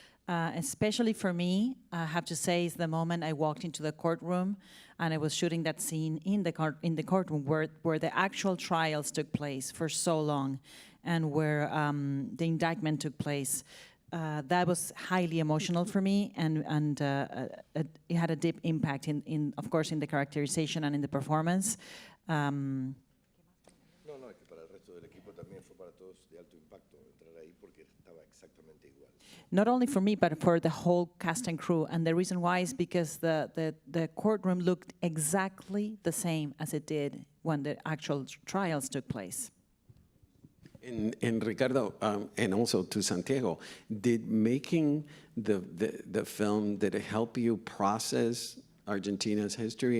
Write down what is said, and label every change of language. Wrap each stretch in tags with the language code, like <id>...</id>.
<en>Especially for me, I have to say, is the moment I walked into the courtroom and I was shooting that scene in the courtroom where the actual trials took place for so long, and where the indictment took place. That was highly emotional for me, and it had a deep impact of course, in the characterization and in the performance.</en> <es>Es que para el resto del equipo también fue para todos de alto impacto entrar ahí porque estaba exactamente igual.</es> <en>Not only for me, but for the whole cast and crew. And the reason why is because the courtroom looked exactly the same as it did when the actual trials took place. And Ricardo, and also to Santiago, did making the film, did it help you process Argentina's history?</en>